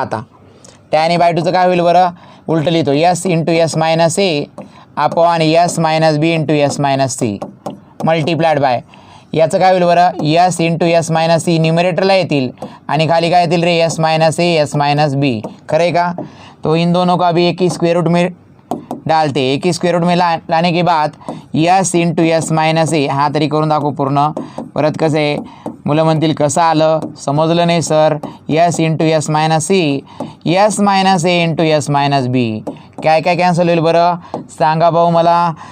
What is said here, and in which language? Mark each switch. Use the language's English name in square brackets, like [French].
[Marathi] आता tan a/2चं काय होईल बरं, उलटं लिहितो s × s - a upon s - b × s - c multiplied by. याचं काय होईल बरं, s × s - c न्यूमरेटरला येतील आणि खाली काय येतील रे s - a s - b. खरं आहे का. [Hindi] तो इन दोनों का भी एक ही स्क्वायर रूट में डालते, एक ही स्क्वायर रूट में लाने के बाद s × s - a [Marathi] हा तरी करून दाखवू पूर्ण. परत कसं आहे, मुलं म्हणतील कसं आलं, समजलं नाही sir. s × s - c s - a × s - b. काय काय कॅन्सल होईल बरं सांगा भाऊ मला.